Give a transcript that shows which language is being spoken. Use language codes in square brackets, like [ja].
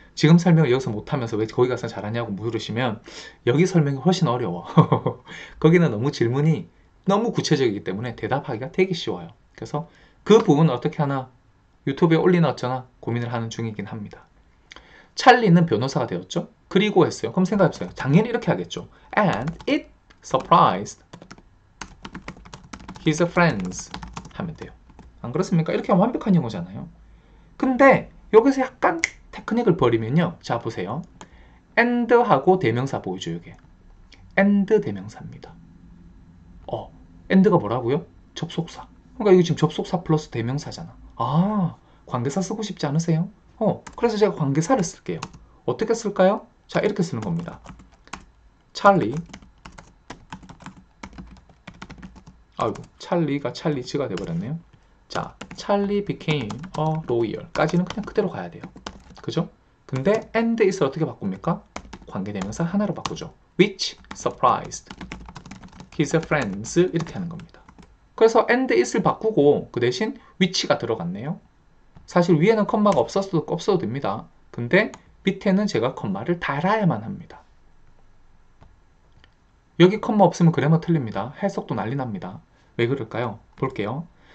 [ko] 지금 설명을 여기서 못하면서 왜 거기 가서 잘하냐고 물으시면 여기 설명이 훨씬 어려워. 거기는 너무 질문이 너무 구체적이기 때문에 대답하기가 되게 쉬워요. 그래서 그 부분을 어떻게 하나 유튜브에 올리나 어쩌나 고민을 하는 중이긴 합니다. 찰리는 변호사가 되었죠. 그리고 했어요. 그럼 생각해보세요. 당연히 이렇게 하겠죠. [en] And it surprised his friends [ko] 하면 돼요. 안 그렇습니까? 이렇게 하면 완벽한 영어잖아요. 근데 여기서 약간 테크닉을 버리면요. 자, 보세요. and하고 대명사 보이죠, 이게. and 대명사입니다. and가 뭐라고요? 접속사. 그러니까 이거 지금 접속사 플러스 대명사잖아. 아, 관계사 쓰고 싶지 않으세요? 그래서 제가 관계사를 쓸게요. 어떻게 쓸까요? 자, 이렇게 쓰는 겁니다. 찰리. 아이고, 찰리가 찰리즈가 돼버렸네요. 자, 찰리 [en] became a lawyer [ko] 까지는 그냥 그대로 가야 돼요. 그죠? 근데 and is를 어떻게 바꿉니까? 관계대명사 하나로 바꾸죠. [en] which surprised his friends [ko] 이렇게 하는 겁니다. 그래서 and is를 바꾸고 그 대신 which가 들어갔네요. 사실 위에는 컴마가 없어도 됩니다. 근데 밑에는 제가 컴마를 달아야만 합니다. 여기 컴마 없으면 그래머 틀립니다. 해석도 난리 납니다. 왜 그럴까요? 볼게요.